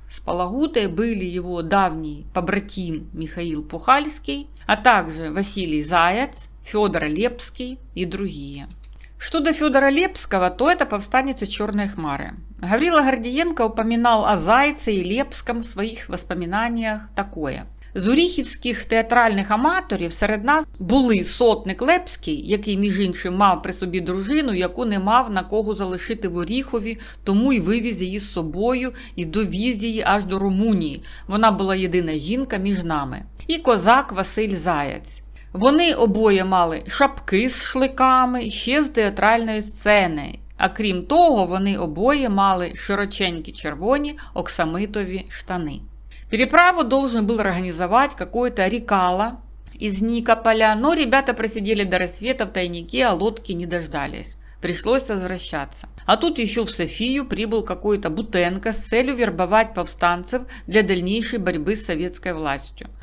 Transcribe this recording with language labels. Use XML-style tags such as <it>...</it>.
<ru>С Палагутой были его давний побратим Михаил Пухальский, а также Василий Заяц, Федор Лепский и другие. Что до Федора Лепского, то это повстанец из Черной Хмары. Гаврила Гордиенко упоминал о Зайце и Лепском в своих воспоминаниях такое.</ru> <uk>З уріхівських театральних аматорів серед нас були сотник Лепський, який, між іншим, мав при собі дружину, яку не мав на кого залишити в Оріхові, тому й вивіз її з собою і довіз її аж до Румунії. Вона була єдина жінка між нами. І козак Василь Заяць. Вони обоє мали шапки з шликами, ще з театральної сцени. А крім того, вони обоє мали широченькі червоні оксамитові штани.</uk> <ru>Переправу должен был организовать какой-то Рикало из Никополя, но ребята просидели до рассвета в тайнике, а лодки не дождались. Пришлось возвращаться. А тут еще в Софию прибыл какой-то Бутенко с целью вербовать повстанцев для дальнейшей борьбы с советской властью.</ru>